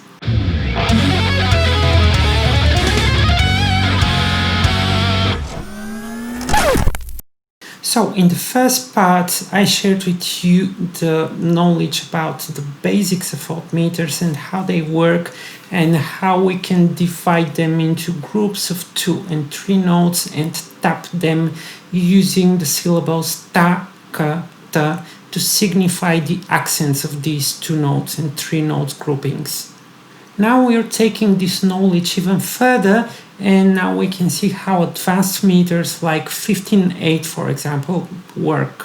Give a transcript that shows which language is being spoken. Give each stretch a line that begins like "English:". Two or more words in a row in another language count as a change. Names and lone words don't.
English: So in the first part I shared with you the knowledge about the basics of voltmeters and how they work and how we can divide them into groups of 2 and 3 notes and tap them using the syllables ta, ka, ta to signify the accents of these 2 notes and 3 notes groupings. Now we are taking this knowledge even further, and now we can see how advanced meters like 15/8, for example, work.